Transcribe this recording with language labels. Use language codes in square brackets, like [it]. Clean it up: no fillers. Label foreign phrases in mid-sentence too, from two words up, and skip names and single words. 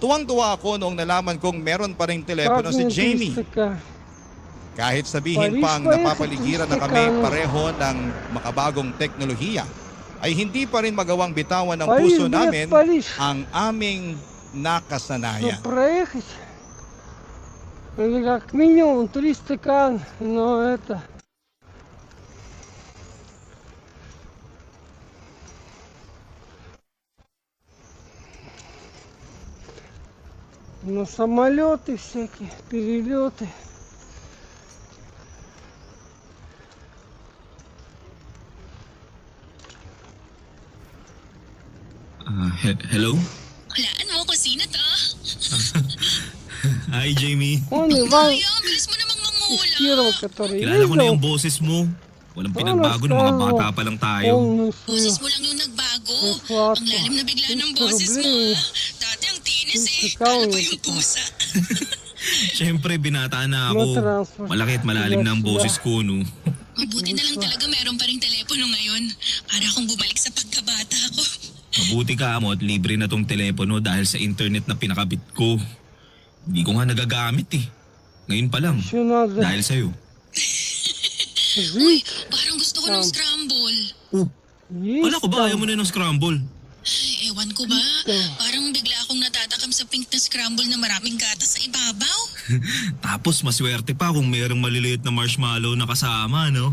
[tl] Tuwang-tuwa ako noong nalaman kong meron pa ring telepono si Jamie. Kahit sabihin pang napapaligiran na kami pareho ng makabagong teknolohiya, ay hindi pa rin magawang bitawan ng puso namin ang aming nakasanayan. [ru] Или как минимум 3 стакана, но это... На самолеты всякие, перелеты. [tl] Hello? Hulaan mo kung sino to. Hi, Jamie. [ru] Он Иван [tl] Bilis mo namang [ru] из [tl] mangula. [ru] первого, который [tl] Kilala ko na yung [ru] ездил. [tl] boses mo. Walang pinagbago ng mga bata pa lang tayo. [ru] Полную [tl] Boses [ru] свою [tl] mo lang yung nagbago. [ru] зарплату. [tl] Ang lalim na bigla ng [ru] 300 [tl] boses mo. [ru] рублей. [tl] Dati ang tinis eh. Ikaw Kala pa eh, yung pusa. Siyempre, binata na No ako. transfer. Malaki at malalim na ang boses ko, no? Mabuti na lang talaga meron pa rin telepono ngayon. Para akong bumalik sa pagkabata ko. Mabuti ka mo at libre na tong telepono dahil sa internet na pinakabit ko. Hindi ko nga nagagamit eh. Ngayon pa lang. [ru] Еще надо [tl] Dahil sa'yo. Uy, [ru] жить. [tl] parang gusto ko ng scramble. Wala ko ba? Ayaw mo na ng scramble. Ay, ewan ko ba? Parang bigla akong natatakam sa pink na scramble na maraming gatas sa ibabaw. Tapos maswerte pa kung mayroong maliliit na marshmallow na kasama, no?